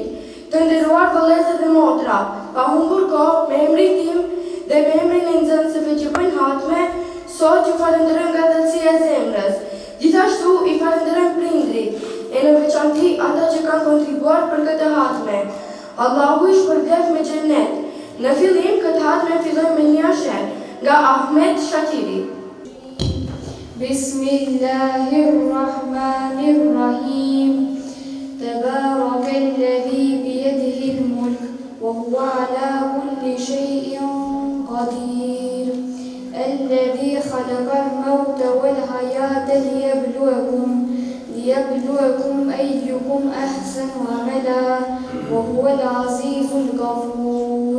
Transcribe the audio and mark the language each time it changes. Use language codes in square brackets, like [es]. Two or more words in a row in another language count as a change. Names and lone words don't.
[sq] Të nderuar vëllezër dhe motra, pa humbur kohë, me emrin tim dhe me emrin e nxënësve që bëjnë hatme, sot ju falenderojmë nga thellësia e zemrës. Gjithashtu i falenderojmë prindrit, e në veçanti ata që kanë kontribuar për këtë hatme. Allahu i shpërblet me xhennet. Në fillim këtë hatme fillojmë me një asher nga Ahmed Shatiri. [ar] بسم الله الرحمن الرحيم. تبارك الذي بيده الملك وهو على كل شيء قدير. الذي خلق الموت والحياة ليبلوكم أيكم أحسن عملا وهو العزيز الغفور.